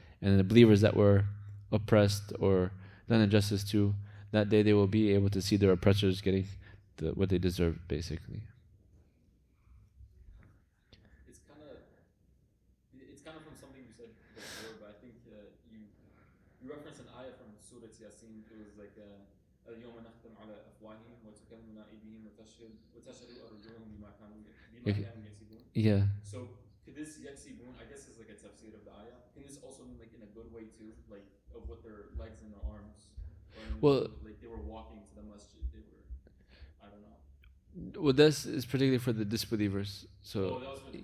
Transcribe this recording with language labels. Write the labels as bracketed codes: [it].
[en] And the believers that were oppressed or done injustice to, that day they will be able to see their oppressors getting what they deserve, basically. It's kind of from something you said before, but I think you referenced an ayah from Surah Yasin. It was like [ar] اليوم نختم على أفواههم وتكلمنا أيديهم وتشهد أرجلهم بما كانوا يكسبون. [en] Yeah. So could this yaksibun, I guess is like a tafsir of the ayah. Can this also mean like in a good way too, like of what their legs and their arms, or like they were walking to the masjid, they were, I don't know. Well, this is particularly for the disbelievers. So, that was for the